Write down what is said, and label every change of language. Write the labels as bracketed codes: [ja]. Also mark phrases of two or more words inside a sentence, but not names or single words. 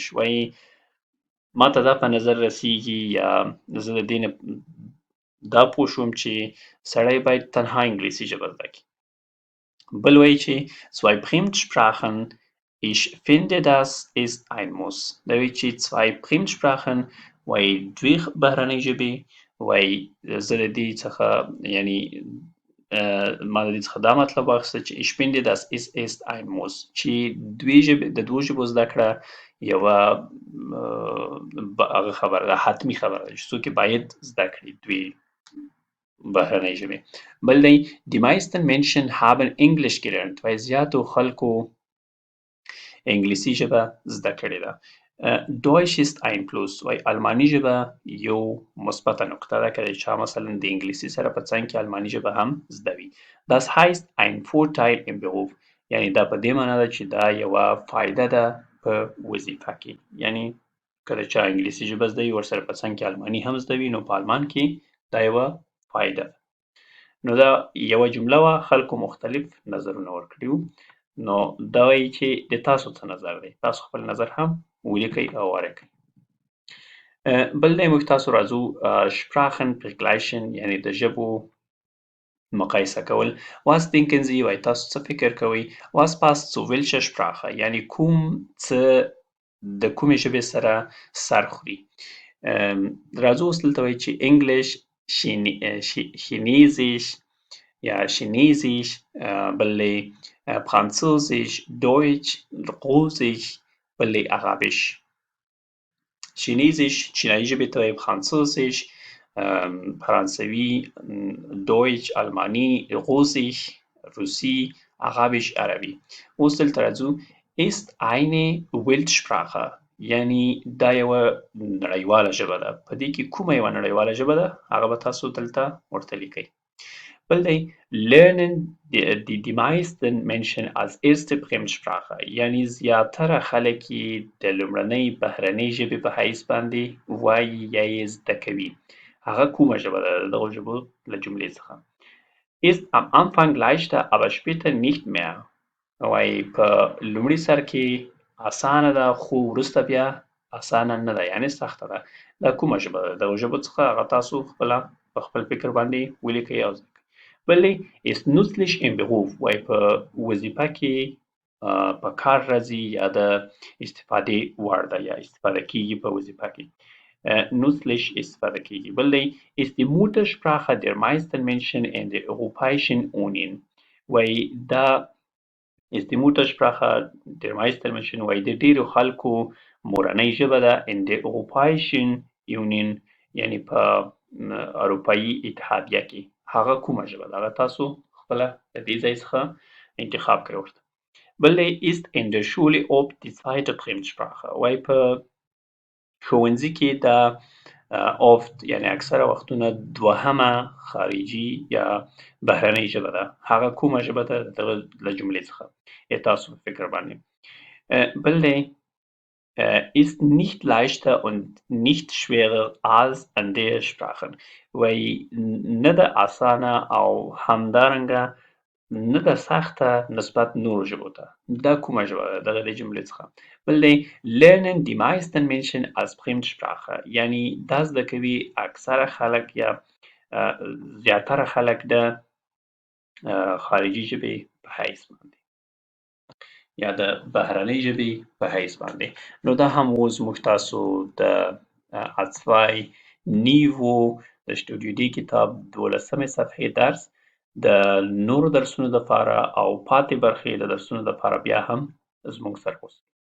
[ps] وایي ما ته دا په نظر رسیږي یا زه د دې نه دا پوه شوم چې سړی باید تنها انګلیسي ژبه زده کړي. بل وایي چې [de] zwei Fremdsprachen ich finde das ist ein Muss. [ps] دا وایي چې [de] zwei Fremdsprachen [ps] وایي 2 بهرنۍ ژبې وایي زه د دې څخه یعنی ما د دې څخه دا مطلب واخیسته چې [de] ich finde das ist ein Muss [ps] چې د 2 ژبو زده کړه یوه هغه خبره ده حتمي خبره ده چې څوک یې باید زده کړي 2 بهرنۍ ژبې. بل دی [de] die meisten Menschen haben English gelernt. [ps] وایي زیاتو خلکو انګلیسي ژبه زده کړې ده. [de] Deutsch ist ein Plus. [ps] وایي الماني ژبه یو مثبته نقطه ده که چا مثلا د انګلیسي سره په څنګ کې الماني ژبه هم زده وي. [de] Das heißt ein Vorteil im Beruf. [ps] یعنی دا په دې معنا ده چې دا یوه فایده ده په وظیفه کې یعنی کله چا انګلیسي ژبه زده وي ورسره په څنګ کې الماني هم زده وي نو په المان کې دا یوه فایده ده. نو دا یوه جمله وه خلکو مختلف نظرونه ورکړي وو نو دا وایي چې د تاسو څه نظر دی تاسو خپل نظر هم ولیکئ او واره کړئ. بل دی موږ تاسو راځو [de] Sprachen vergleichen [ps] یعنې د ژبو مقایسه کول. [de] Was denken Sie [ps] وایي تاسو څه فکر کوئ [de] Was passt zu welcher Sprache [ps] یعنې کوم څه د کومې ژبې سره سر خوري. راځو اوس دلته وایي چې [de] English Chinesisch [ps] یا Chinesisch بل دی [de] Französisch Deutsch Russisch [ps] بل دی Arabisch. Chinesisch چینایي ژبې ته وایي Französisch فرانسوي Deutsch الماني Russisch روسي Arabisch عربي. اوس دلته راځو [de] ist eine Weltsprache [ps] یعنی دا یوه نړیواله ژبه ده. په دې کې کومه یوه نړیواله ژبه ده هغه به تاسو دلته ورته لیکئ. بل دی [de] lernen die meisten Menschen als erste Fremdsprache [ps] یعنی زیاتره خلک یې د لومړنۍ بهرنۍ ژبې په حیث باندې وایي یا یې زده کوي. هغه کومه ژبه ده د دغو ژبو له جملې څخه [de] ist am Anfang leichter aber später nicht mehr [ps] وایي په لومړي سر کې اسانه ده خو وروسته بیا اسانه نه ده یعنې سخته ده. دا کومه ژبه ده د دغو ژبو څخه هغه تاسو خپله په خپل فکر باندې ولیکئ او زده کړئ. بل دی [de] ist nützlich im Beruf [ps] وایي په وظیفه کې په کار راځي یا د استفادې وړ ده یا استفاده کیږي په وظیفه کې nützlich استفاده کیږي. بل دی [de] ist die Muttersprache der meisten Menschen in der Europäischen Union [ps] وایي دا [de] ist die Muttersprache der meisten Menschen [ps] وایي د ډیرو خلکو مورنۍ ژبه ده [de] in der Europäischen Union [ps] یعنې په اروپایي اتحادیه کې. هغه کومه ژبه ده هغه تاسو خپله د دې ځای څخه انتخاب کړئ ورته. بل دی [de] ist in der Schule oft die zweite Fremdsprache [ps] وایي په ښوونځي کې دا oft یعنې اکثره وختونه دوهمه خارجي یا بهرنۍ ژبه ده. هغه کومه ژبه ده د دغه له جملې څخه یې تاسو په فکر باندې. بل دی [de] ist nicht leichter und nicht schwerer als andere Sprachen [ps] وایي نه ده اسانه او همدارنګه نه ده سخته نسبت نورو ژبو ته. دا کومه ژبه ده دغه د جملې څخه. بل دی [de] lernen die meisten Menschen als Fremdsprache [ps] یعنې دا زده کوي اکثره خلک یا زیاتره خلک د خارجي ژبې په حیث باندې یا د بهرنۍ ژبې په حیث باندې. نو دا هم اوس موږ تاسو د A2 نیوو د Studio D کتاب 12مې صفحې درس د نورو درسونو دپاره او پاتې برخې د درسونو دپاره بیا هم زموږ سره اوسئ.